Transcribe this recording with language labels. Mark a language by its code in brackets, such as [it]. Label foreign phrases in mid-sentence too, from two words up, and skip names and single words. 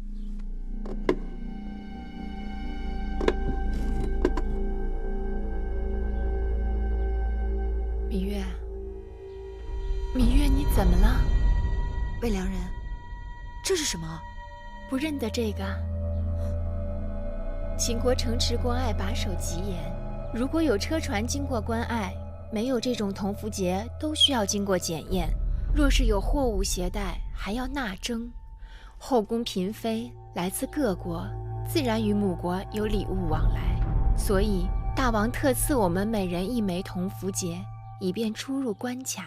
[zh] 芈月，芈月，你怎麼了？魏良人，這是什麼？不認得這個？秦國城池關隘把守極嚴，如果有車船經過關隘，沒有這種銅符節，都需要經過檢驗。若是有貨物攜帶，還要納徵。後宮嬪妃來自各國，自然與母國有禮物往來，所以大王特賜我們每人1枚銅符節，以便出入關卡。